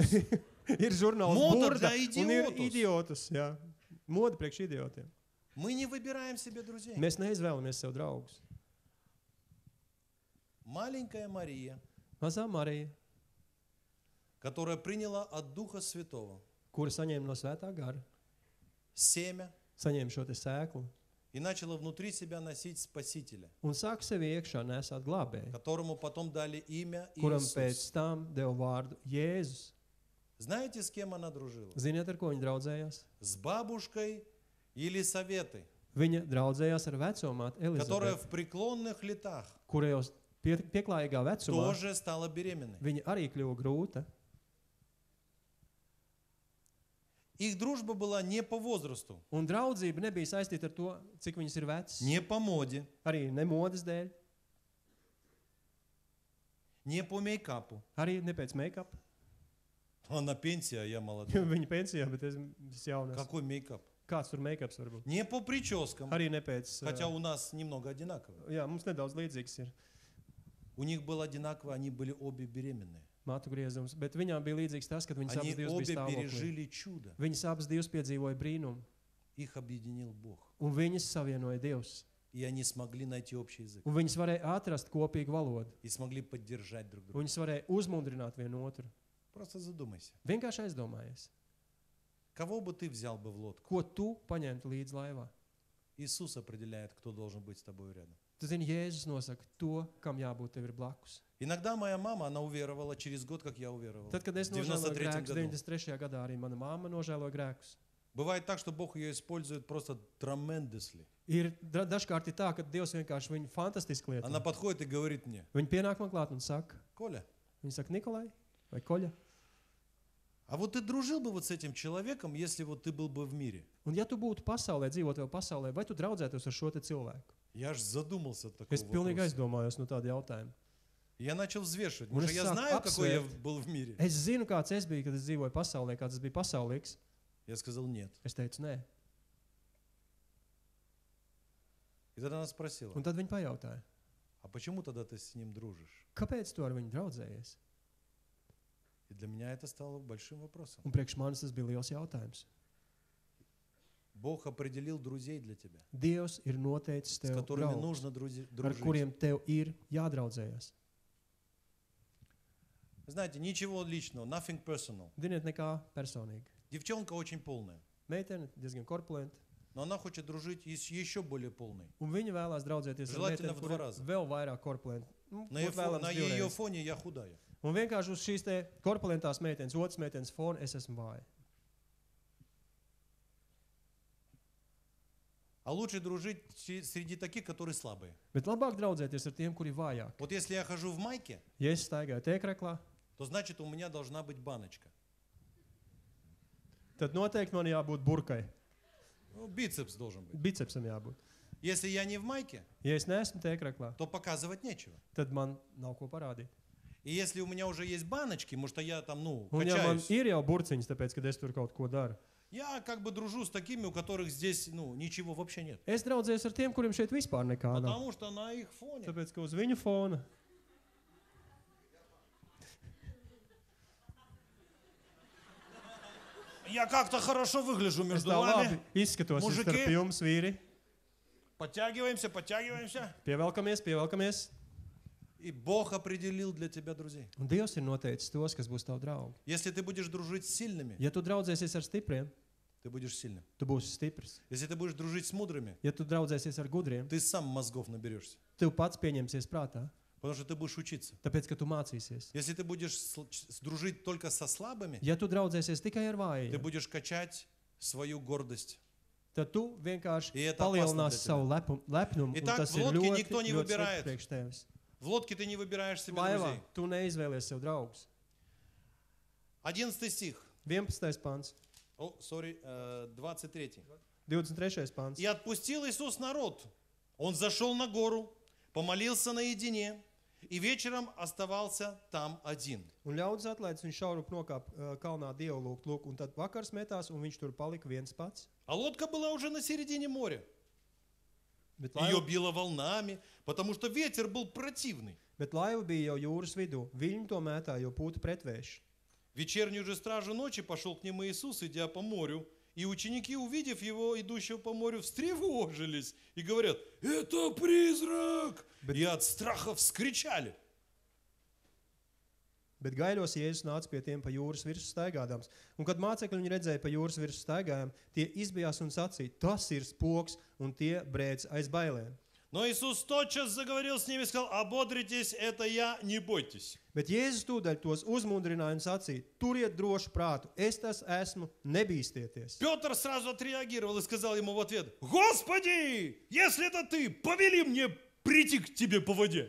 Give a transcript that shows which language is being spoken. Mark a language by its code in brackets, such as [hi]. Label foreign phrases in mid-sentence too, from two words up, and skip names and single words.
[lv] Ir žurnāls Moda burda [ru] для [lv] un ir idiotus. idiotus. Jā. Moda priekš idiotiem. [ru] Мы не выбираем себе друзей. [lv] Mēs neizvēlamies sev draugus. [ru] Маленькая Мария, [lv] Mazā Marija, [ru] которая приняла от Духа Святого [lv] kura saņēma no svētā gara, [ru] семя [lv] saņēma šo te sēklu [ru] и начала внутри себя носить Спасителя, [lv] un sāka sevi iekšā nesāt glābēju, [ru] которому потом дали имя [lv] kuram [ru] Иисус. [lv] pēc tam deva vārdu Jēzus. [ru] Знаете, с кем она дружила? [lv] Ziniet, ar ko viņa draudzējās? [ru] С бабушкой Елисаветой, [lv] Viņa draudzējās ar vecumāti [ru] которая [lv] Elizabetu, [ru] в преклонных летах [lv] kura jau pieklājīgā vecumā [ru] тоже стала беременной. [lv] viņa arī kļuva grūta. [ru] Их дружба была не по возрасту, [lv] Un draudzība nebija saistīta ar to, cik viņas ir vecas. [ru] не по моде, [lv] Arī ne modes dēļ, [ru] не по мейкапу. [lv] arī ne pēc make-up. [ru] Она пенсия, а я молодой. [lv] Viņa pensijā, bet es jaunās. [ru] Какой мейкап? [lv] Kāds tur make-ups var būt? [ru] Не по прическам, [lv] Arī ne pēc... [ru] хотя у нас немного одинаково. [lv] Jā, mums nedaudz līdzīgs ir [ru] У них было одинаково, они были обе беременные. [lv] mātu griezums, bet viņām bija līdzīgs tas, kad viņas [ru] Они [lv] abas divas [ru] обе [lv] bija stāvoklī. [ru] пережили чудо. [lv] Viņas abas divas piedzīvoja brīnumu, [ru] Их объединил Бог. [lv] un viņas savienoja Dievs. [ru] И они смогли найти общий язык. [lv] Un viņas varēja atrast kopīgu valodu. [ru] И смогли поддержать друг друга. [lv] Viņas varēja uzmundrināt vienu otru. [ru] Просто задумайся. [lv] Vienkārši aizdomājies, [ru] Кого бы ты взял бы в лодку? [lv] ko tu paņemtu līdz laivā. [ru] Иисус определяет, кто должен быть с тобой рядом. [lv] Tu zini, Jēzus nosaka to, kam jābūt tev ir blakus. [ru] Иногда моя мама, она уверовала через год, как я уверовал. [lv] Tad, kad es [ru] В [lv] nožēloju [ru] 93 [lv] grēkus, [ru] году. [lv] 93. gadā arī mana mamma nožēloja grēkus. [ru] Бывает так, что Бог ее использует просто tremendously. [lv] Ir dažkārt ir tā, ka Dievs vienkārši viņu fantastiski lieto. [ru] Она подходит и говорит мне: [lv] Viņa pienāk man klāt un saka, [ru] Коля, [lv] viņa saka, Nikolai vai Koļa. [ru] а вот ты дружил бы вот с этим человеком, если вот ты был бы в мире? [lv] Un ja tu būtu pasaulē, dzīvotu jau pasaulē, vai tu draudzētos ar šo te cilvēku? [ru] Я аж задумался от такого [lv] Es pilnīgi [ru] вопроса. [lv] aizdomājos no tāda jautājuma. [ru] Я начал взвешивать, [lv] Un [ru] потому [lv] es [ru] что я [lv] sāku [ru] знаю, какой я [lv] apsvērt. [ru] был в мире. [lv] Es zinu, kāds es biju, kad es dzīvoju pasaulē, kāds es biju pasaulīgs. [ru] Я сказал нет. [lv] Es teicu, nē. [ru] И тогда она sпросила: [lv] Un tad viņi pajautāja, [ru] а почему тогда ты с ним дружишь? [lv] kāpēc tu ar viņu draudzējies? [ru] И для меня это стало большим вопросом. [lv] Un priekš manis tas bija liels jautājums. [ru] Бог определил друзей для тебя, [lv] Dievs ir noteicis [ru] с [lv] tev [ru] которыми [lv] draugus, [ru] нужно [lv] ar [ru] дружить. [lv] kuriem tev ir jādraudzējas. [ru] Знаете, ничего личного, [en] nothing personal. [lv] Ziniet, nekā personīgi. [ru] Девчонка очень полная, [lv] Meitene diezgan korpulenta, [ru] но она хочет дружить и с еще более полной. [lv] un viņa vēlās draudzēties ar [ru] Желательно [lv] meiteni, [ru] в [lv] kur [ru] два [lv] ir [ru] раза. [lv] vēl vairāk korpulenta. [ru] На ее фоне я худая. [lv] Un vienkārši uz šīs te korpulentās meitenes, otras meitenes fona es esmu vāja. [ru] А лучше дружить среди таких, которые слабые. [lv] Bet labāk draudzēties ar tiem, kuri vājāk. [ru] Вот если я хожу в майке, [lv] Ja es staigāju tēkreklā, [ru] то значит у меня должна быть баночка. [lv] tad noteikti man jābūt burkai. [ru] Ну, бицепс должен быть. [lv] Bicepsam jābūt. [ru] Если я не в майке, [lv] Ja es neesmu tēkreklā, [ru] то показывать нечего. [lv] tad man nav ko parādīt. [ru] И если у меня уже есть баночки, потому что я там, [lv] Un ja man [ru] качаюсь, [lv] ir jau burciņas, tāpēc, ka es tur kaut ko daru, [ru] я как бы дружу с такими, у которых здесь, ничего вообще нет. [lv] es draudzējos ar tiem, kuriem šeit vispār nekā nav. [ru] Потому что на их фоне. [lv] Tāpēc, ka uz viņu fona [ru] Я как-то хорошо выгляжу [lv] es [ru] между [lv] tā labi [ru] вами. [lv] izskatos [ru] Mužiki. [lv] starp jums, vīri. [ru] Подтягиваемся, подтягиваемся. [lv] Pievelkamies, pievelkamies. [ru] И Бог определил для тебя друзей. [lv] Un Dievs ir noteicis tos, kas būs tavi draugi. [ru] Если ты будешь дружить с сильными, [lv] Ja tu draudzēsies ar stipriem, [ru] ты будешь сильным. [lv] tu būsi stiprs. [ru] Если ты будешь дружить с мудрыми, [lv] Ja tu draudzēsies ar gudriem, [ru] ты сам mozgов наберешься. [lv] tev pats pieņemsies prātā, [ru] Потому что ты будешь учиться. [lv] tāpēc, ka tu mācīsies. [ru] Если ты будешь дружить только со слабыми, [lv] Ja tu draudzēsies tikai ar [ru] ты [lv] vājiem, [ru] будешь качать свою гордость. [lv] tad tu vienkārši [ru] И это [lv] palielināsi [ru] опасно для [lv] savu lepnumu, un [ru] Итак, [lv] tas [ru] в [lv] ir [ru] лодке [lv] ļoti, [ru] никто не [lv] ļoti [ru] выбирает. [lv] slikti priekš tevis. [ru] В лодке ты не выбираешь себе [lv] Laivā [ru] друзей. [lv] tu neizvēlies sev draugus. [ru] 11 стих. [lv] 11. pāns, [ru] 23. [lv] 23. pāns. [ru] И отпустил Иисус народ. Он зашел на гору, помолился наедине, и вечером оставался там один. [lv] Un ļaudis atlaides viņš šaurup nokāp kalnā Dievu lūgt, lūk, un tad vakars metās, un viņš tur palika viens pats. [ru] А лодка была уже на середине моря. [lv] Bet [ru] Ее [lv] laiva, [ru] било волнами, потому что ветер был противный. [lv] bet laiva bija jau jūras vidū. Viļņi to mētā, jo pūta pretvējš. [ru] В вечернюю же стражу ночи пошел к ним Иисус, идя по морю. И ученики, увидев его, идущего по морю, встревожились и говорят: «Это призрак!» И от страха вскричали. [lv] Bet gaiļos Jēzus nāca pie tiem pa jūras virsmu staigādams. Un kad mācekļi viņu redzēja pa jūras virsmu staigājām, tie izbijās un sacīja: tas ir spoks, un tie brēdz aiz bailēm. [ru] Но Иисус тотчас заговорил с ними и сказал: «Ободритесь, это я, не бойтесь». [lv] Bet Jēzus tūdaļ tos uzmundrināja un sacīja: turiet drošu prātu, es tas esmu, nebīstieties. [ru] Петр сразу отреагировал и сказал ему в ответ: «Господи, если это ты, повели мне прийти к тебе по воде».